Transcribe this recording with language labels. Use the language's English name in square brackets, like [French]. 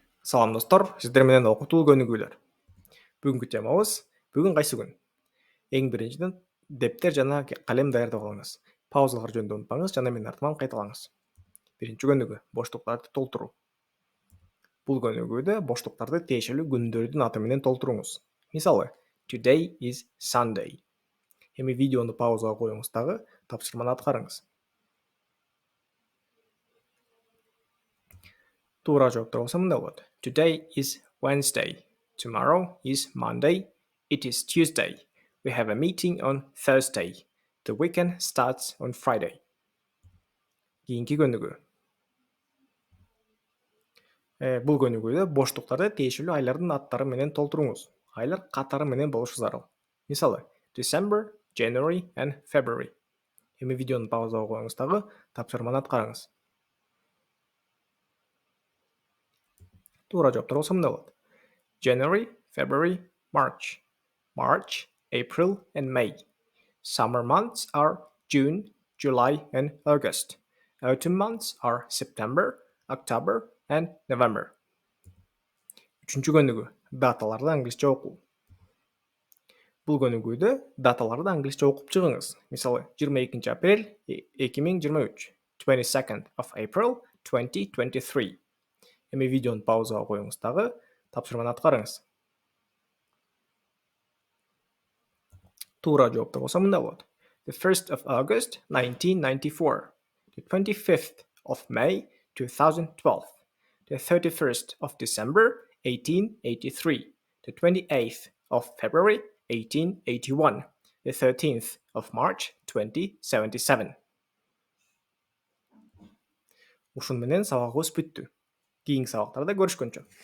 [Kyrgyz] Салам достор, сиздер менен Okutool көнүгүүлөр. Бүгүнкү темабыз бүгүн кайсы күн? Эң биринчиден дептер жана калем даярдап алыңыз. Паузалар жөнүндө унутпаңыз жана менин артыман кайталаңыз. Биринчи көнүгүү боштуктарды толтуруу. Бул көнүгүүдө боштуктарды тиешелүү күндөрдүн аты менен толтуруңуз. Мисалы, [English] today is Sunday. [Kyrgyz] Эми видеону паузага коюңуз дагы тапшырманы аткарыңыз. Туура жооптор болсо мындай болот. [English] Today is Wednesday. Tomorrow is Monday. It is Tuesday. We have a meeting on Thursday. The weekend starts on Friday. [Kyrgyz] Кийинки көнүгүү. Бул көнүгүүдө боштуктарды тиешелүү айлардын аттары менен толтуруңуз. Айлар катары менен болушу зарыл. Мисалы, [English] December, January and February. [Kyrgyz] Эми видеону паузага коюңуз дагы тапшырманы аткарыңыз. Туура жооптор болсо мындай болот. [English] January, February, March. March, April and May. Summer months are June, July and August. Autumn months are September, October and November. [Kyrgyz] Үчүнчү көнүгүү. Даталарды англисче окуу. Бул көнүгүүдө даталарды англисче окуп чыгыңыз. Мисалы, 22 апрель 2023, [English] 22nd of April 2023. [Kyrgyz] Эми видеону паузага коюңуз дагы тапшырманы аткарыңыз. Туура жооптор болсо мындай болот. [English] The 1st of August 1994, the 25th of May 2012, the 31st of December 1883, the 28th of February 1881, the 13th of March 2077. [Kyrgyz] Ушун менен сабагыбыз бүттү. Кийинки сабактарда көрүшкөнчө.